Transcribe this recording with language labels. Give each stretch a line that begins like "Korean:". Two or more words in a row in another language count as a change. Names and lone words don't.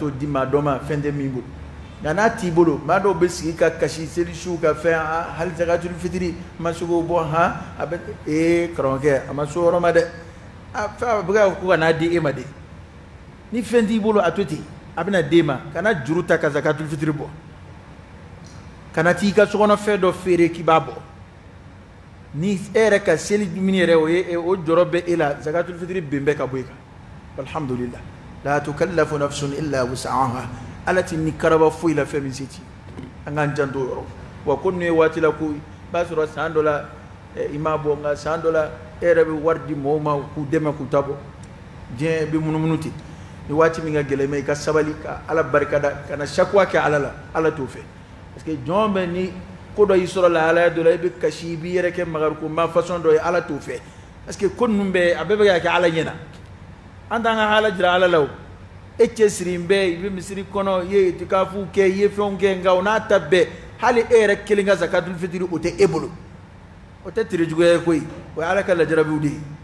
Bambara: t'o di maa dɔ ma fɛn tɛ min bolo nka n'a t'i bolo maa dɔw bɛ sigi ka kasi seli su ka fɛn hali
Arabic: زكاة الفطر
Bambara: ma se k'o bɔ a bɛ karamɔgɔkɛ a ma so yɔrɔ ma dɛ fɛn a bɛ ka ko ka n'a di e ma de ni fɛn t'i bolo a to ten a bɛna d'e ma kana juru ta ka
Arabic: زكاة الفطر
Bambara: bɔ kana t'i ka sokɔnɔ fɛn dɔ feere k'i b'a bɔ ni e yɛrɛ ka seli dumuni yɛrɛ o jɔrɔ bɛ e la
Arabic: زكاة الفطر
Bambara: bɛn bɛ ka bɔ e kan alhamdulillah
Arabic: لا تكلف نفس إلا وسعها
Bambara: ala ti ni karaba foyi la fɛn min se ti an k'an janto yɔrɔ wa ko ninnu ye waati la ko i b'a sɔrɔ san dɔ la i m'a bɔ nka san dɔ la e yɛrɛ bɛ wari di mɔgɔw ma k'u dɛmɛ k'u ta bɔ diɲɛ bɛ munumunu ten ni waati min ka gɛlɛn mɛ i ka sabali ka ala barikada ka na sakuwa kɛ ala la ala t'o fɛ
French: parce que
Bambara: jɔn bɛ ni ko dɔ y'i sɔrɔ lahalaya dɔ la i bɛ kasi i b'i yɛrɛ kɛ magariko ma façon dɔ ye ala t'o fɛ
French: parce que
Bambara: ko ninnu bɛɛ a bɛɛ bɛ ka kɛ ala ɲɛna an t'an ka hala jira ala la o e cɛ siri bɛɛ i bɛ misiri kɔnɔ i ye itikafu kɛ i ye fɛnw kɛ nka o n'a ta bɛɛ hali e yɛrɛ kelen ka
Arabic: زكاة الفطر
Bambara: o tɛ e bolo o tɛ terijuguya ye koyi o ye ala ka lajarabiw de ye